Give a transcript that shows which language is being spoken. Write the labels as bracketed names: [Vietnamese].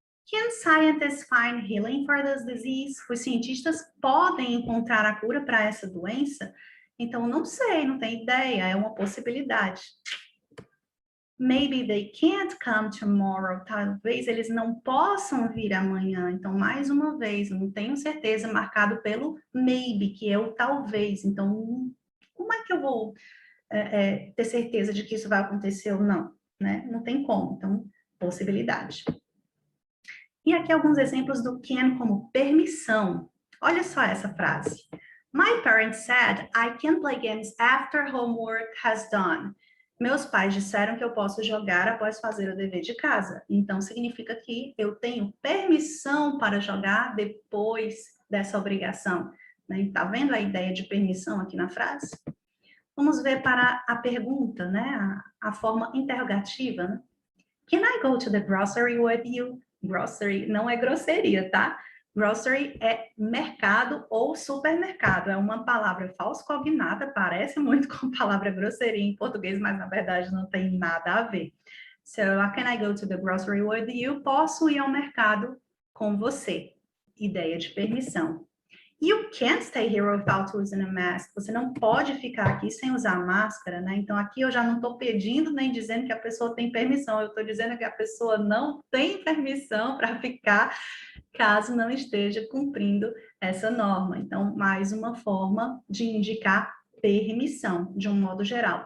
[English] Can scientists find healing for this disease? [Portuguese] Os cientistas podem encontrar a cura para essa doença? Então, não sei, não tenho ideia, é uma possibilidade. [English] Maybe they can't come tomorrow. [Portuguese] Talvez eles não possam vir amanhã. Então, mais uma vez, não tenho certeza, marcado pelo maybe, que é o talvez. Então, como é que eu vou ter certeza de que isso vai acontecer ou não? Né? Não tem como. Então, possibilidade. E aqui alguns exemplos do can como permissão. Olha só essa frase. [English] My parents said I can play games after homework has done. [Portuguese] Meus pais disseram que eu posso jogar após fazer o dever de casa. Então, significa que eu tenho permissão para jogar depois dessa obrigação. Né? Tá vendo a ideia de permissão aqui na frase? Vamos ver para a pergunta, né? A forma interrogativa. Né? [English] Can I go to the grocery with you? [Portuguese] Grocery não é grosseria, tá? Grocery é mercado ou supermercado. É uma palavra falso-cognata, parece muito com a palavra grosseria em português, mas na verdade não tem nada a ver. [English] So, can I go to the grocery with you? [Portuguese] Posso ir ao mercado com você. Ideia de permissão. [English] You can't stay here without using a mask. [Portuguese] Você não pode ficar aqui sem usar máscara, né? Então, aqui eu já não estou pedindo nem dizendo que a pessoa tem permissão. Eu estou dizendo que a pessoa não tem permissão para ficar caso não esteja cumprindo essa norma. Então, mais uma forma de indicar permissão, de um modo geral.